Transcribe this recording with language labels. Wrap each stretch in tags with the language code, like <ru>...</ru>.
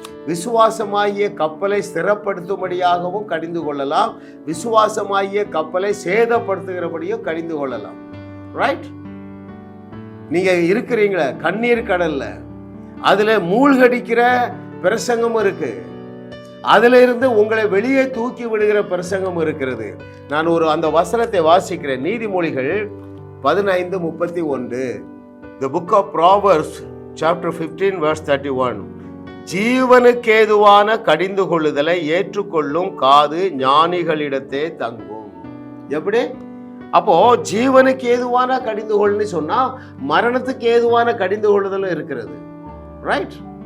<ta>விசுவாசமாகிய கப்பலை ஸ்திரப்படுத்தும்படியாகவும் கடிந்து கொள்ளலாம், விசுவாசமாகிய கப்பலை சேதப்படுத்துகிறபடியும் கடிந்து கொள்ளலாம். ரைட்? நீங்க இருக்கிறீங்களா கண்ணீர் கடல்ல, அதுல மூழ்கடிக்கிற பிரசங்கம் இருக்கு, அதுல இருந்து உங்களை வெளியே தூக்கி விடுகிற பிரசங்கம் இருக்கிறது. நான் அந்த வசனத்தை வாசிக்கிறேன்.</ta> <en>நீதிமொழிகள் 15:31. The book of Proverbs chapter 15 verse 31.</en> <ta>ஜீவனுக்கேதுவான கடிந்து கொள்ளுதலை ஏற்றுக்கொள்ளும் காது ஞானிகளிடத்தே தங்கும். எப்படி? அப்போ ஜீவனுக்கு ஏதுவான கடிந்து கொள்ளுன்னு சொன்னா மரணத்துக்கு ஏதுவான கடிந்து கொள்ளுதலும் இருக்கிறது. ரைட்?</ta>